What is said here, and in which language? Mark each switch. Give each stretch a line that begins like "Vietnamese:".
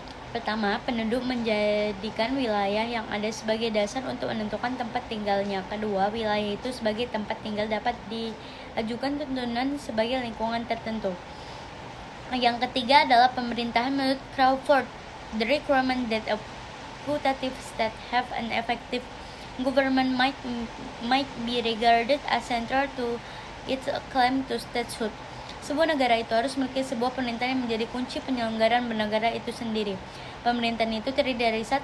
Indonesian: Pertama, penduduk menjadikan wilayah yang ada sebagai dasar untuk menentukan tempat tinggalnya. Kedua, wilayah itu sebagai tempat tinggal dapat diajukan tuntunan sebagai lingkungan tertentu. Yang ketiga adalah pemerintahan menurut Crawford.
English: The requirement that a putative state have an effective government might be regarded as central to its claim to statehood.
Indonesian: Sebuah negara itu harus memiliki sebuah pemerintahan yang menjadi kunci penyelenggaraan bernegara itu sendiri. Pemerintahan itu terdiri dari 1.